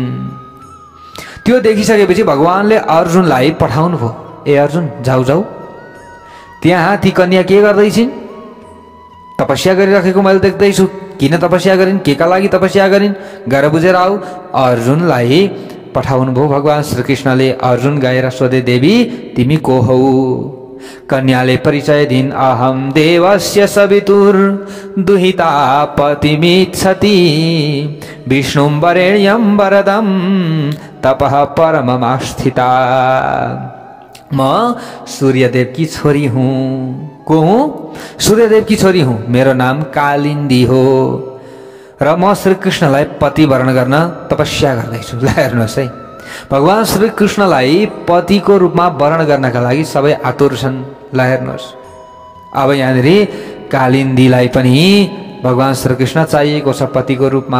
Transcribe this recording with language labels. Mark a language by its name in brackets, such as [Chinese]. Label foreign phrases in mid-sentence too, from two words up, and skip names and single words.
[Nepali] त्यो देखिसकेपछि भगवानले अर्जुनलाई पठाउनु भयो, ए अर्जुन जाऊ जाऊ, त्यहाँ ती कन्या के गर्दैछिन्? तपस्या गरिराखेको मैले देख्दैछु। किन तपस्या गरिन्, के का लागि तपस्या गरिन्, गएर बुझेर आऊ। अर्जुनलाई पठाउनु भयो भगवान श्रीकृष्णले। अर्जुन गएर सोधे, देवी तिमी को हौ? कन्याले परिचय दिन्, [Sanskrit] अहम देवस्य सवितुर दुहिता पतिमिच्छति विष्णुं वरेण्यं वरदं तपः परममास्थिता। [Nepali] म सूर्यदेव की छोरी हूँ। को हूँ? सूर्यदेव की छोरी हूँ। मेरो नाम कालिन्दी हो र म श्री कृष्णलाई पति वरण गर्न तपस्या गर्दैछु। ल हेर्नुहोस् है, भगवान श्री कृष्णलाई पतिको रूपमा वरण गर्नका लागि सबै आतुर छन्। ल हेर्नुहोस्, अब यहाँनिर कालिन्दीलाई पनि भगवान श्री कृष्ण चाहिएको छ पतिको रूपमा।